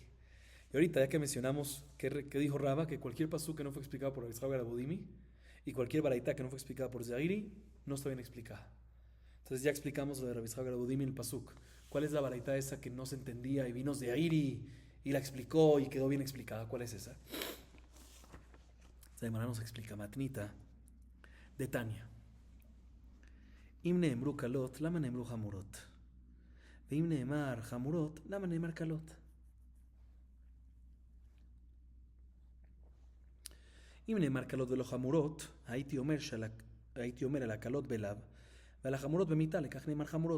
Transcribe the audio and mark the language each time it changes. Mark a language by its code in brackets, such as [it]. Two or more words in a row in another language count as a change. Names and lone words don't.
[es] Y ahorita, ya que mencionamos que dijo Raba, que cualquier pasuk que no fue explicado por Rabbi Yitzhak bar Abudimi y cualquier baraita que no fue explicada por Zairi no está bien explicada. Entonces ya explicamos lo de Rabbi Yitzhak bar Abudimi en el pasuk. ¿Cuál es la baraita esa que no se entendía y vino Zairi y la explicó y quedó bien explicada? ¿Cuál es esa? Zaymara nos explica [arc] מתניתא דתניא. [he] אם נאמרו קלות למה נאמרו חמורות. ואם נאמרו חמורות למה נאמרו קלות. אם נאמר קלות ולא חמורות, הייתי אומר על הקלות בלאו, ועל החמורות במיתה, לכך נאמר חמורות.